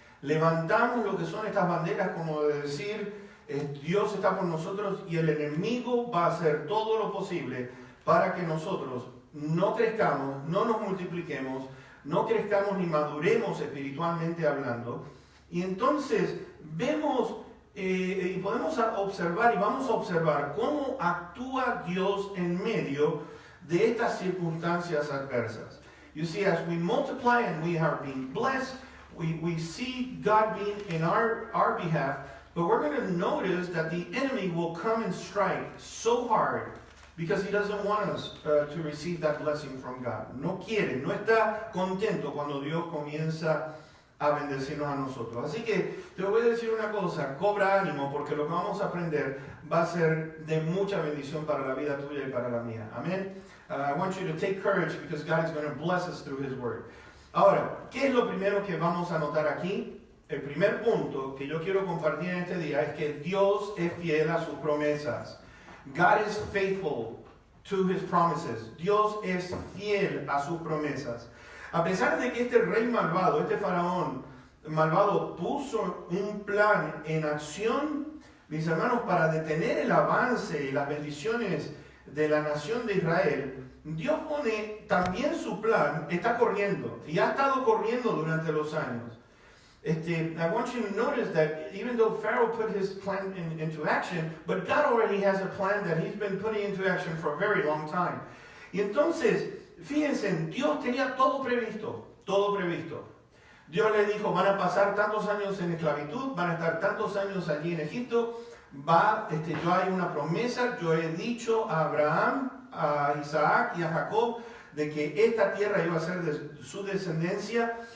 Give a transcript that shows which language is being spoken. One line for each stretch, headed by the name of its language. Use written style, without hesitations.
Spanish: Levantamos lo que son estas banderas, como de decir, Dios está con nosotros y el enemigo va a hacer todo lo posible para que nosotros no crezcamos, no nos multipliquemos, no crezcamos ni maduremos espiritualmente hablando. Y entonces vemos y podemos observar y vamos a observar cómo actúa Dios en medio de estas circunstancias adversas.
English: You see, as we multiply and we are being blessed, we see God being in our behalf, but we're going to notice that the enemy will come and strike so hard because he doesn't want us to receive that blessing from God.
Spanish: No quiere, no está contento cuando Dios comienza a bendecirnos a nosotros. Así que te voy a decir una cosa: cobra ánimo, porque lo que vamos a aprender va a ser de mucha bendición para la vida tuya y para la mía. Amén.
English: I want you to take courage because God is going to bless us through His Word.
Spanish: Ahora, ¿qué es lo primero que vamos a notar aquí? El primer punto que yo quiero compartir en este día es que Dios es fiel a sus promesas.
English: God is faithful to His promises.
Spanish: Dios es fiel a sus promesas. A pesar de que este rey malvado, este faraón malvado, puso un plan en acción, mis hermanos, para detener el avance y las bendiciones de la nación de Israel, Dios pone también su plan, está corriendo, y ha estado corriendo durante los años.
English: I want you to notice that even though Pharaoh put his plan into action, but God already has a plan that He's been putting into action for a very long time.
Spanish: Y entonces, fíjense, Dios tenía todo previsto, todo previsto. Dios le dijo, van a pasar tantos años en esclavitud, van a estar tantos años allí en Egipto, yo hay una promesa, yo he dicho a Abraham, a Isaac y a Jacob de que esta tierra iba a ser de su descendencia.